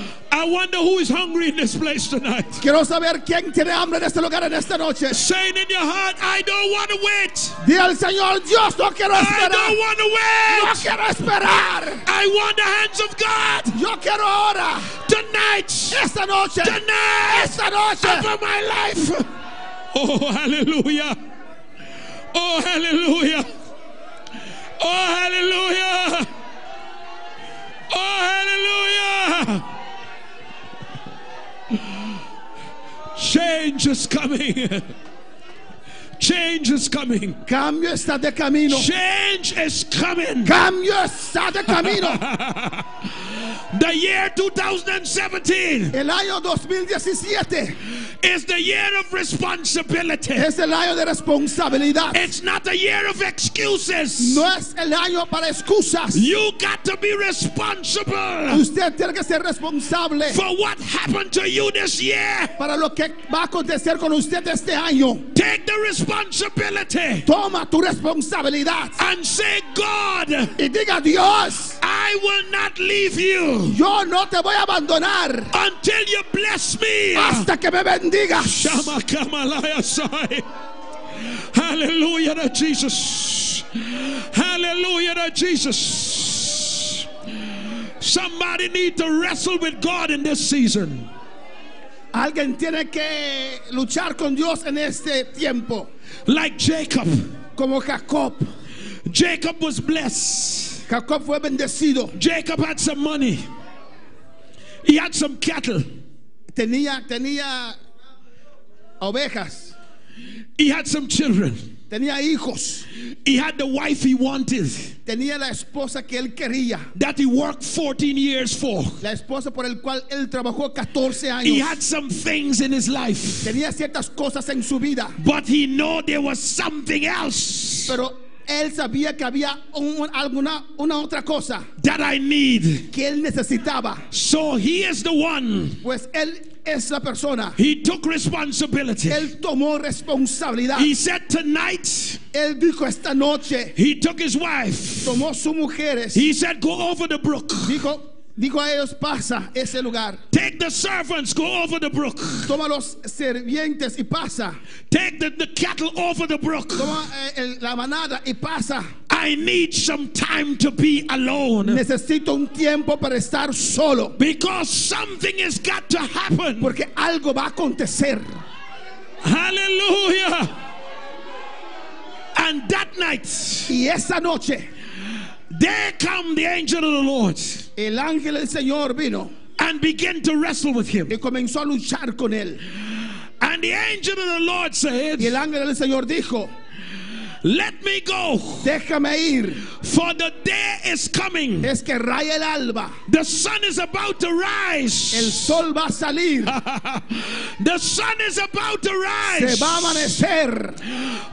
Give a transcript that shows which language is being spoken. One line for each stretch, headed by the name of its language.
English: I wonder who is hungry in this place tonight.
Spanish: Quiero saber quién tiene hambre en este lugar en esta noche.
English: Saying in your heart, I don't want to wait.
Spanish: Dile al Señor, Dios, no quiero
English: I
Spanish: esperar.
English: don't want to
Spanish: No
English: wait.
Spanish: quiero esperar.
English: I want the hands of God
Spanish: Yo quiero ahora.
English: tonight.
Spanish: Esta noche.
English: Tonight.
Spanish: Esta noche.
English: Over my life. Oh, hallelujah. Oh, hallelujah. Oh, hallelujah. Oh, hallelujah. Change is coming. Change is coming.
Spanish: Cambio está de camino.
English: Change is coming.
Spanish: Cambio está de camino.
English: The year 2017
Spanish: El año 2017
English: is the year of responsibility.
Spanish: es el año de responsabilidad.
English: It's not a year of excuses.
Spanish: No es el año para excusas.
English: You got to be responsible
Spanish: Usted tiene que ser responsable
English: for what happened to you this year.
Spanish: para lo que va a acontecer con usted este año.
English: Take the responsibility
Spanish: Toma tu responsabilidad
English: and say, God,
Spanish: y diga, Dios,
English: I will not leave you
Spanish: yo no te voy a abandonar
English: until you bless me.
Spanish: hasta que me bendigas.
English: Shama Kamalaya Sai. Hallelujah to Jesus. Hallelujah to Jesus. Somebody need to wrestle with God in this season.
Spanish: Alguien tiene que luchar con Dios en este tiempo.
English: Like Jacob.
Spanish: Como Jacob.
English: Jacob was blessed.
Spanish: Jacob fue bendecido.
English: Jacob had some money. He had some cattle.
Spanish: Tenía ovejas.
English: He had some children.
Spanish: Tenía hijos.
English: He had the wife he wanted,
Spanish: Tenía la esposa que él quería.
English: that he worked 14 years for.
Spanish: La esposa por el cual él trabajó 14 años.
English: He had some things in his life,
Spanish: Tenía ciertas cosas en su vida.
English: but he knew there was something else
Spanish: Pero él sabía que había una otra cosa
English: that I need.
Spanish: que él necesitaba.
English: So he is the one.
Spanish: Pues él es la persona.
English: He took responsibility.
Spanish: Él tomó responsabilidad.
English: He said tonight,
Spanish: Él dijo esta noche,
English: he took his wife.
Spanish: tomó sus mujeres.
English: He said, go over the brook.
Spanish: Dijo a ellos, pasa ese lugar.
English: Take the servants, go over the brook.
Spanish: Toma los servientes y pasa.
English: Take the cattle over the brook.
Spanish: Toma la manada y pasa.
English: I need some time to be alone.
Spanish: Necesito un tiempo para estar solo.
English: Because something has got to happen.
Spanish: Porque algo va a acontecer.
English: Hallelujah. And that night,
Spanish: Y esa noche,
English: there come the angel of the Lord
Spanish: el ángel del Señor vino
English: and began to wrestle with him.
Spanish: y comenzó a luchar con él.
English: And the angel of the Lord said,
Spanish: Y el ángel del Señor dijo,
English: let me go,
Spanish: déjame ir,
English: for the day is coming.
Spanish: es que raya el alba,
English: The sun is about to
Spanish: el
English: rise.
Spanish: sol va a salir,
English: The sun is about to
Spanish: se
English: rise.
Spanish: va a amanecer.